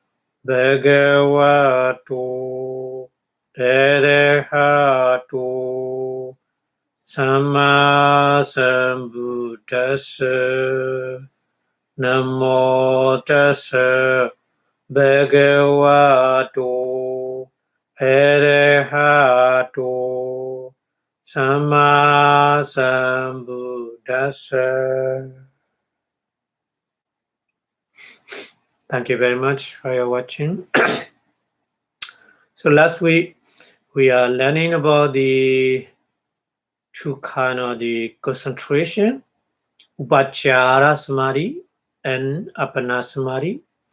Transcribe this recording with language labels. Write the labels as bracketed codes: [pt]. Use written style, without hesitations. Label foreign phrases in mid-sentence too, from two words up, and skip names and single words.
[pi] Bhagavato Arahato Samma Sambuddhassa Namo Tassa Bhagavato Arahato Samma Sambuddhassa. [en] Thank you very much for your watching. So last week we are learning about the two kind of the concentration, [pi] Upachara Samadhi [en] and [pi] Apana Samadhi.